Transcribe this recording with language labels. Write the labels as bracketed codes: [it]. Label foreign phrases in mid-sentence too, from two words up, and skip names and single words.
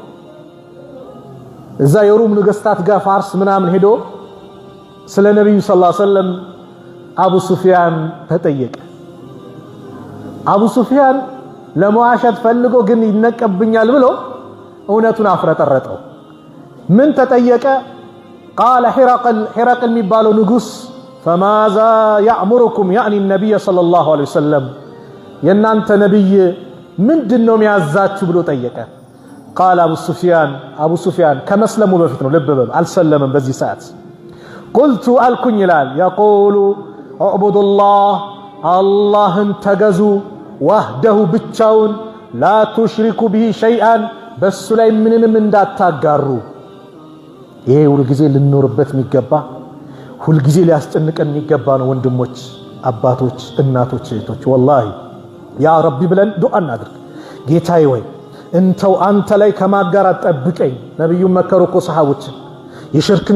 [am] እዛ የሩም ነገስታት ጋር ፋርስ ምናምን ሄዶ ስለ ነብዩ [ar] صلى الله عليه وسلم [am] አቡ ሱፊያን ተጠየቀ። አቡ ሱፊያን ለመዋሸት ፈልጎ ግን ይነቀብኛል ብሎ እውነቱን አፍረጠረጠው። ምን ተጠየቀ? [ar] قال حرقل [am] የሚባለው ንጉስ [ar] فماذا يأمركم يعني النبي صلى الله عليه وسلم [am] የናንተ ነብይ ምንድነው የሚያዛችሁ ብሎ ጠየቀ። [ar] قال ابو سفيان [am] ከመስለሙ በፊት ነው፣ ልብ በሉ አልሰለመም በዚህ ሰዓት። [ar] قلت الكن [am] ይላል [ar] يقول اعبدوا [am] الله اللهን ተገዙ وحده ብቻውን [ar] لا تشركوا به شيئا [am] በሱ ላይ ምንንም እንዳታጋሩ። ይሄ ሁሉ ጊዜ ልንኖርበት የሚገባ ሁሉ ጊዜ ሊያስጨንቀን የሚገባ ነው። ወንድሞች፣ አባቶች፣ እናቶች፣ እህቶች [ar] والله يا ربي [am] ብለን ዱዓ እናድርግ። ጌታዬ ወይ እንተው አንተ ላይ ከማጋራት ጠብቀኝ። ነብዩ መከሩ እኮ ሰሃቦችን የሽርክን